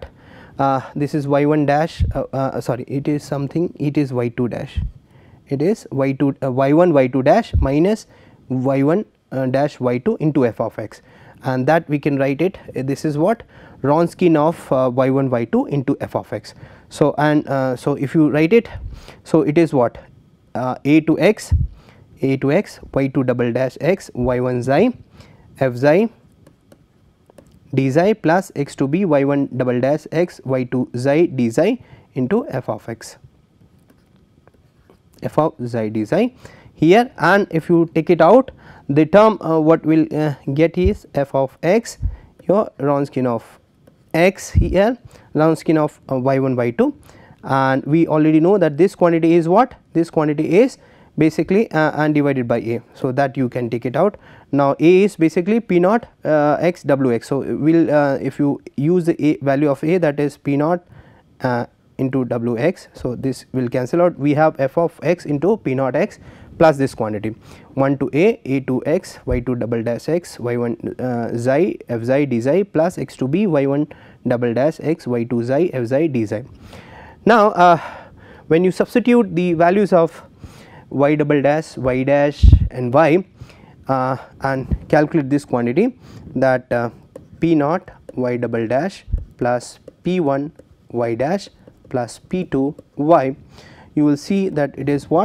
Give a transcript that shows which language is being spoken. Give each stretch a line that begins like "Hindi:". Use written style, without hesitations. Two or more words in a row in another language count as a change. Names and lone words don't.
English: This is y1 dash sorry, it is something, it is y2 dash, it is y1 y2 dash minus y1 dash y2 into f of x, and that we can write it, this is what? Wronskian of y1 y2 into f of x. So, and so if you write it, so it is what? A to x y2 double dash x y1 xi f xi d xi plus x to b y1 double dash x y2 xi d xi into f of x, f of xi d xi here, and if you take it out, the term what will get is f of x, your Wronskian of x here, Wronskian of y1 y2, and we already know that this quantity is what? This quantity is basically and divided by a. So, that you can take it out. Now, a is basically p naught x w x. So, we will if you use the a value of a, that is p naught into w x. So, this will cancel out, we have f of x into p naught x plus this quantity 1 to a to x y2 double dash x y1 xi f xi d xi plus x to b y1 double dash x y2 xi f xi d xi. Now, when you substitute the values of y double dash, y dash and y and calculate this quantity, that p naught y double dash plus p1 y dash plus p2 y, you will see that it is what?